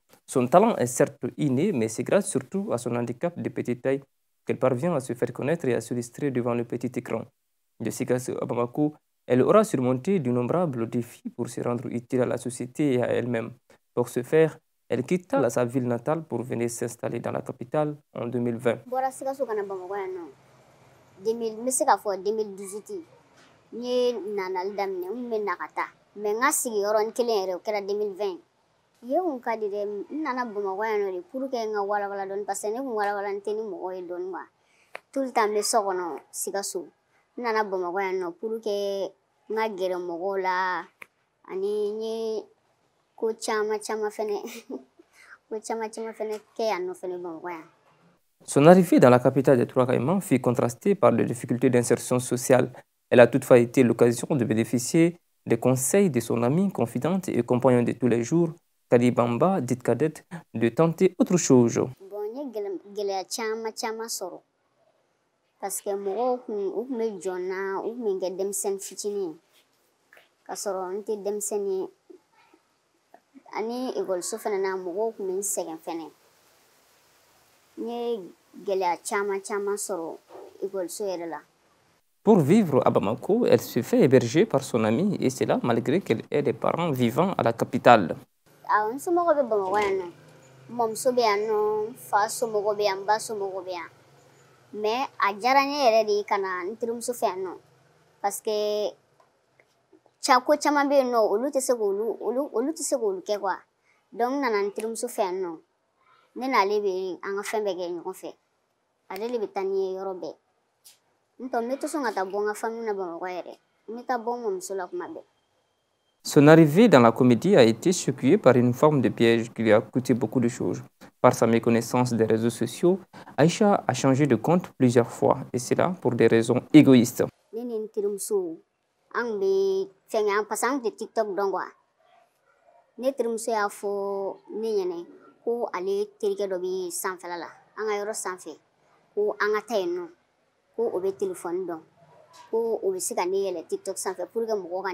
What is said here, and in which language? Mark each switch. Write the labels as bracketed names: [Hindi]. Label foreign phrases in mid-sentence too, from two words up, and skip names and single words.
[French] Son talent est certes inné, mais c'est grâce surtout à son handicap de petite taille qu'elle parvient à se faire connaître et à s'illustrer devant le petit écran. De Sikasso à Bamako, elle aura surmonté d'innombrables défis pour se rendre utile à la société et à elle-même. Pour ce faire, elle quitta sa ville natale pour venir s'installer dans la capitale en 2020. [Bambara] Bɔra Sikaso kana Bamakɔ yan nɔ 2000 n bɛ se k'a fɔ 2018 n ye nanali daminɛ n bɛ na ka taa mais n ka sigiyɔrɔnin kelen yɛrɛ o kɛra 2020 ye kun ka di dɛ n nana Bamakɔ yan nɔ de [French] pour que [Bambara] n ka walawala dɔɔni [French] parce que [Bambara] ne kun walawalani tɛ ni mɔgɔ ye dɔɔni [French] quoi tout le temps [Bambara] n bɛ so kɔnɔ Sikaso n nana Bamakɔ yan nɔ [French] pour que [Bambara] n ka gɛrɛ mɔgɔw la ani n ye ko caman caman fɛnɛ ko caman caman fɛnɛ kɛ yan nɔ fɛnɛ Bamakɔ yan. [French] Son arrivée dans la capitale des Trois Caïmans fut contrastée par les difficultés d'insertion sociale. Elle a toutefois été l'occasion de bénéficier des conseils de son amie, confidente et compagnon de tous les jours, Kadi Bamba, dite cadette, de tenter autre chose. Bon, [Bambara] n ye gɛlɛya caman caman sɔrɔ [French] parce que [Bambara] mɔgɔw u kun bɛ jɔn na u kun bɛ n kɛ denmisɛnnin fitinin ye k'a sɔrɔ n tɛ denmisɛnnin ye ani ekɔliso fana na mɔgɔw kun bɛ n sɛgɛn fɛnɛ n ye gɛlɛya caman caman sɔrɔ ekɔliso yɛrɛ la. [French] Pour vivre à Bamako, elle se fait héberger par son amie et cela malgré qu'elle ait des parents vivant à la capitale. [Bambara] Awɔ n somɔgɔw bɛ Bamakɔ yan nɔ n mɔmuso bɛ yan nɔ n fa somɔgɔw bɛ yan n ba somɔgɔw bɛ yan mais a diyara n ye yɛrɛ de ka na n terimuso fɛ yan nɔ [French] parce que [Bambara] ko caman bɛ yen nɔ olu tɛ se k'olu kɛ quoi donc n nana n terimuso fɛ yan nɔ ne n'ale bɛ an ka fɛn bɛɛ kɛ ɲɔgɔn fɛ ale de bɛ taa ni ye yɔrɔ bɛɛ n tɔ n bɛ to sɔn ka taa bɔ n ka famille na Bamakɔ yɛrɛ n bɛ taa bɔ n mɔmuso la kuma bɛɛ. [French] Son arrivée dans la comédie a été secouée par une forme de piège qui lui a coûté beaucoup de choses. Par sa méconnaissance des réseaux sociaux, Aïcha a changé de compte plusieurs fois, et cela pour des raisons égoïstes. [Bambara] Ne ni n terimuso an bɛ fɛnkɛ [French] parce que [Bambara] an tɛ TikTok dɔn quoi ne terimuso y'a fɔ ne ɲɛna ko ale terikɛ dɔ bɛ sanfɛla la an ka yɔrɔ sanfɛ ko an ka taa yen nɔ ko o bɛ telefɔni dɔn ko o bɛ se ka ne yɛlɛ TikTok sanfɛ [French] pour que [Bambara] mɔgɔw ka